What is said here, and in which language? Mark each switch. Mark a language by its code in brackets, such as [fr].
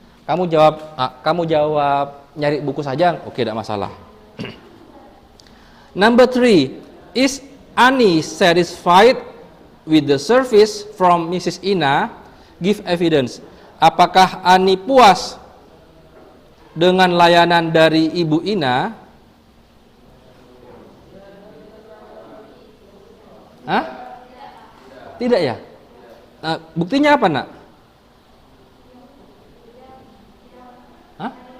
[id] Kamu jawab nyari buku saja, oke, tidak masalah. [en] Number 3, is Ani satisfied with the service from Mrs. Ina? Give evidence. [id] Apakah Ani puas dengan layanan dari Ibu Ina? Hah? Tidak ya? Buktinya apa, Nak? Hah?